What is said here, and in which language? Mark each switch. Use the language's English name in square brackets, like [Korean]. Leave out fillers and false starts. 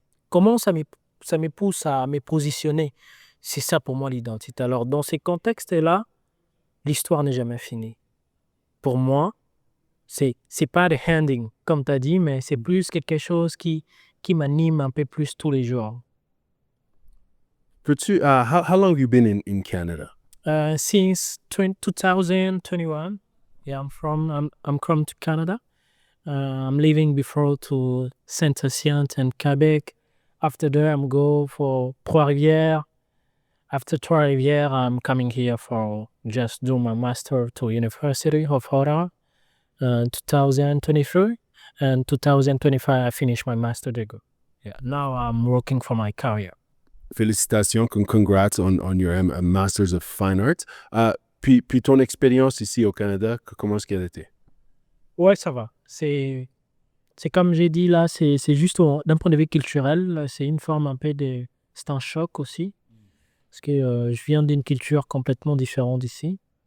[French] Comment ça me pousse à me positionner? C'est ça pour moi l'identité. Alors dans ces contextes-là, l'histoire n'est jamais finie. Pour moi, c'est pas de handing, comme tu as dit, mais c'est plus quelque chose qui m'anime un peu plus tous les jours. Peux-tu, [English] how long have you been in Canada? Since 2021, yeah, I'm come to Canada. I'm leaving before to Saint-Hyacinthe and Quebec. After that, I'm go for Trois-Rivières. After Trois-Rivières, I'm coming here for just do my master to University of Ottawa. 2023 and 2025, I finished my master degree. Yeah. Now I'm working for my career. [French] Félicitations, [English] congrats on your Masters of Fine Arts. [French] Puis ton expérience ici au Canada, comment est-ce qu'elle était? Ouais, ça va. C'est comme j'ai dit là, c'est juste d'un point de vue culturel, c'est une forme un peu de... C'est un choc aussi, parce que je viens d'une culture complètement différente d'ici.